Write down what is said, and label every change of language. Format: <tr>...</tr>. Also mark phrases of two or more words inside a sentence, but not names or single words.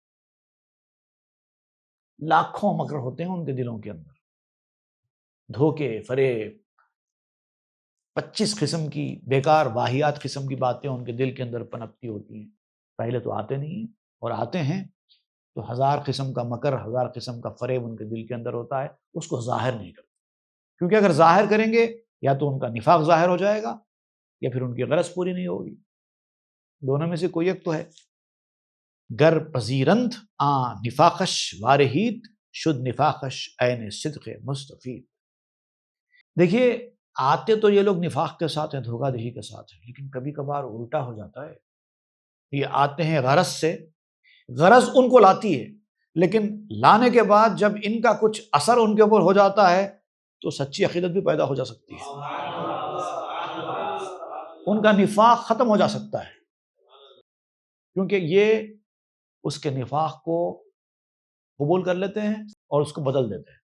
<ur>لاکھوں مکر ہوتے ہیں ان کے دلوں کے اندر، دھوکے، فریب، 25 قسم کی بیکار واہیات قسم کی باتیں ان کے دل کے اندر پنپتی ہوتی ہیں، پہلے تو آتے نہیں ہیں، اور آتے ہیں تو 1000 قسم کا مکر، 1000 قسم کا فریب ان کے دل کے اندر ہوتا ہے، اس کو ظاہر نہیں کرتے، کیونکہ اگر ظاہر کریں گے یا تو ان کا نفاق ظاہر ہو جائے گا یا پھر ان کی غرض پوری نہیں ہوگی، دونوں میں سے کوئی ایک تو ہے۔</ur> <fa>گر پذیرند آ نفاقش وارہیت شد نفاقش عین صدق مستفید۔</fa> <ur>دیکھیے آتے تو یہ لوگ نفاق کے ساتھ ہیں، دھوکہ دہی کے ساتھ ہیں، لیکن کبھی کبھار الٹا ہو جاتا ہے، یہ آتے ہیں غرض سے، غرض ان کو لاتی ہے، لیکن لانے کے بعد جب ان کا کچھ اثر ان کے اوپر ہو جاتا ہے تو سچی عقیدت بھی پیدا ہو جا سکتی ہے، ان کا نفاق ختم ہو جا سکتا ہے، کیونکہ یہ اس کے نفاق کو قبول کر لیتے ہیں اور اس کو بدل دیتے ہیں۔</ur>